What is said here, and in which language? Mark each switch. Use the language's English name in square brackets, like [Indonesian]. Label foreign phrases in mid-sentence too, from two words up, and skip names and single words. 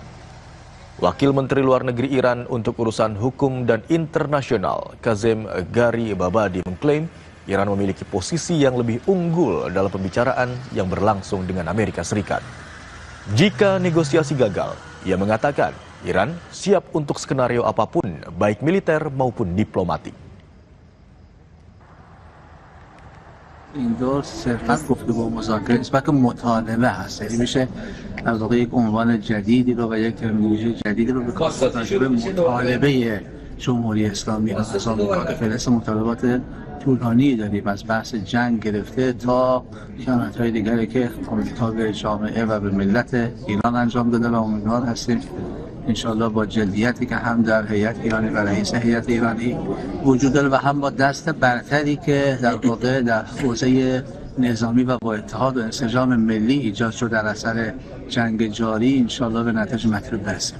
[Indonesian] Wakil Menteri Luar Negeri Iran untuk urusan hukum dan internasional, Kazem Garibabadi, mengklaim Iran memiliki posisi yang lebih unggul dalam pembicaraan yang berlangsung dengan Amerika Serikat. Jika negosiasi gagal, ia mengatakan Iran siap untuk skenario apapun, baik militer maupun diplomatik. [Persian] این دور صرفا گفتگو مذاکره نسبت به مطالبه هست، یعنی میشه در واقع یک عنوان جدیدی رو و یک ترمینولوژی جدیدی رو به کار به مطالبه جمهوری اسلامی از آمریکا. فهرست مطالبات طولانی داریم، از بحث جنگ گرفته تا خیانت‌های دیگری که آمریکا به جامعه و به ملت ایران انجام داده و امیدوار هستیم انشالله با جدیتی که هم در هیئت ایرانی و رئیس هیئت ایرانی وجود داره و هم با دست برتری که در واقع در حوزه نظامی و با اتحاد و انسجام ملی ایجاد شد در اثر جنگ جاری انشالله به نتایج مطلوب برسیم.